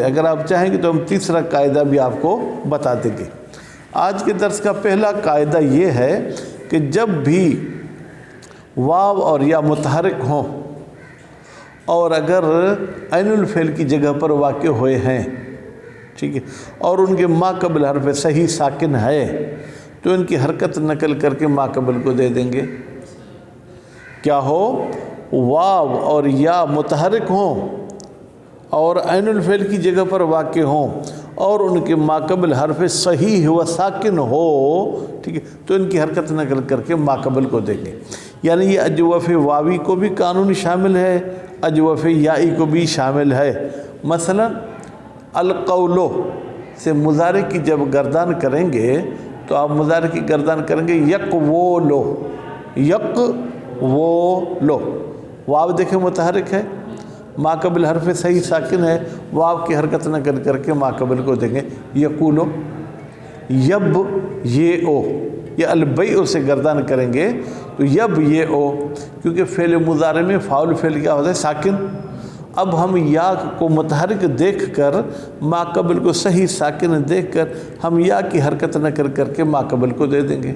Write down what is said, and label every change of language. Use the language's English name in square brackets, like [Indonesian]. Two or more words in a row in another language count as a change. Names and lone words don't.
[Urdu] اگر آپ چاہیں گے تو ہم تیسرا قاعدہ بھی آپ کو بتا دیں گے۔ آج کے درس کا پہلا قاعدہ یہ ہے کہ جب بھی واو اور یا متحرک ہوں اور اگر [Arabic] عین الفعل [Urdu] کی جگہ پر واقع ہوئے ہیں، ٹھیک ہے، اور ان کے ما قبل حرف صحیح ساکن ہے تو ان کی حرکت نقل کر کے ما قبل کو دے دیں گے۔ کیا ہو؟ واو اور یا متحرک ہوں اور [Arabic] عین الفعل [Urdu] کی جگہ پر واقع ہوں اور ان کے ما قبل حرف صحیح و ساکن ہو، ٹھیک ہے، تو ان کی حرکت نقل کر کے ما قبل کو دیں گے۔ یعنی یہ اجوف واوی کو بھی قانون شامل ہے، اجوف یائی کو بھی شامل ہے۔ مثلا القولو سے مضارع کی جب گردان کریں گے تو آپ مضارع کی گردان کریں گے [Arabic] یقولو، یقولو، [Urdu] واو دیکھیں متحرک ہے، ما قبل حرف صحیح ساکن ہے، واو کی حرکت نقل کر کے ما قبل کو دیں گے یقولو۔ یب یہ او، یہ البیع سے گردان کریں گے تو یب یہ او، کیونکہ فعل مضارع میں فاعل فعل کیا ہوتا ہے؟ ساکن۔ اب ہم یا کو متحرک دیکھ کر ما قبل کو صحیح ساکن دیکھ کر ہم یا کی حرکت نقل کر کے ما قبل کو دے دیں گے۔